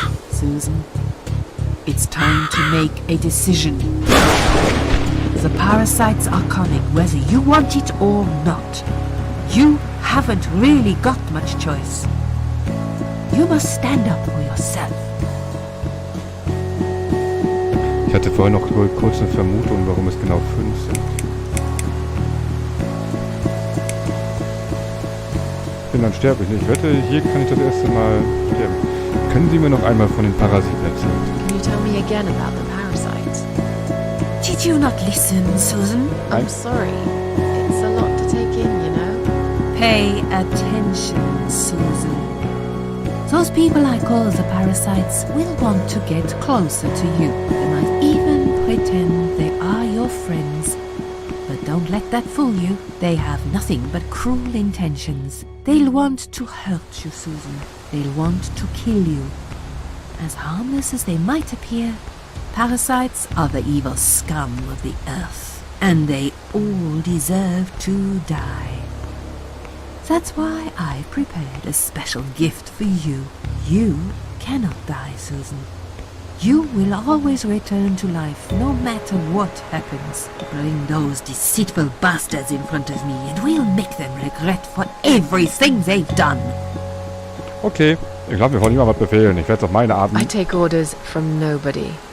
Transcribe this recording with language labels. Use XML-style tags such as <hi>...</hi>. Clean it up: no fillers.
<en>Susan, it's time to make a decision. The parasites are coming, whether you want it or not. You haven't really got much choice. You must stand up for yourself.</en> <de>Ich hatte vorhin noch kurz eine Vermutung, warum es genau 5 sind. Dann sterbe ich nicht. Ich wette, hier kann ich das erste Mal sterben. Können Sie mir noch einmal von den Parasiten erzählen?</de> <en>Can you tell me again about the parasites? Did you not listen, Susan? I'm sorry. It's a lot to take in, you know? Pay attention, Susan. Those people I call the parasites will want to get closer to you. They might even pretend they are your friends. But don't let that fool you. They have nothing but cruel intentions. They'll want to hurt you, Susan. They'll want to kill you. As harmless as they might appear, parasites are the evil scum of the earth, and they all deserve to die. That's why I've prepared a special gift for you. You cannot die, Susan. You will always return to life, no matter what happens. Bring those deceitful bastards in front of me, and we'll make them regret for everything they've done.</en> <de>Okay, ich glaube, wir wollen niemand was befehlen. Ich werde es auf meine Art...</de> <en>I take orders from nobody.</en>